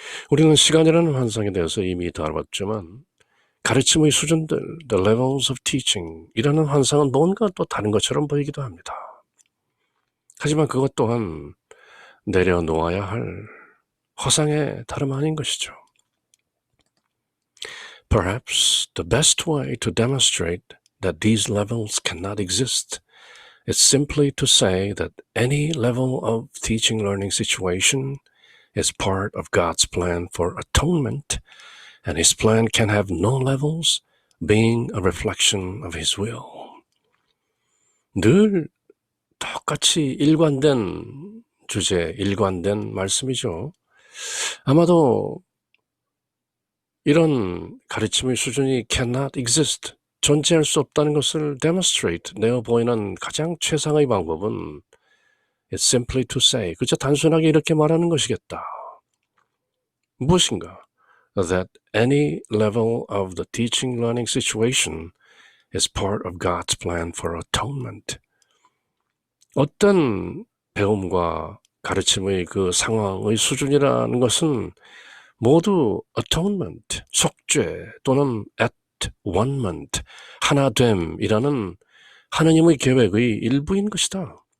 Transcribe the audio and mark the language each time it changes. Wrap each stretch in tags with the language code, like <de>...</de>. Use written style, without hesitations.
<ko>우리는 시간이라는 환상에 대해서 이미 다뤄봤지만 가르침의 수준들,</ko> <en>the levels of teaching</en> <ko>이라는 환상은 뭔가 또 다른 것처럼 보이기도 합니다. 하지만 그것 또한 내려놓아야 할 허상의 다름 아닌 것이죠.</ko> <en>Perhaps the best way to demonstrate that these levels cannot exist is simply to say that any level of teaching learning situation is part of God's plan for atonement, and His plan can have no levels, being a reflection of His will.</en> <ko>늘 똑같이 일관된 주제, 일관된 말씀이죠. 아마도 이런 가르침의 수준이</ko> <en>cannot exist,</en> <ko>존재할 수 없다는 것을 demonstrate, 내어 보이는 가장 최상의 방법은</ko> <en>it's simply to say,</en> <ko>그저 단순하게 이렇게 말하는 것이겠다. 무엇인가?</ko> <en>That any level of the teaching learning situation is part of God's plan for atonement.</en> <ko>어떤 배움과 가르침의 그 상황의 수준이라는 것은 모두 atonement, 속죄 또는 atonement, 하나됨이라는 하나님의 계획의 일부인 것이다.</ko>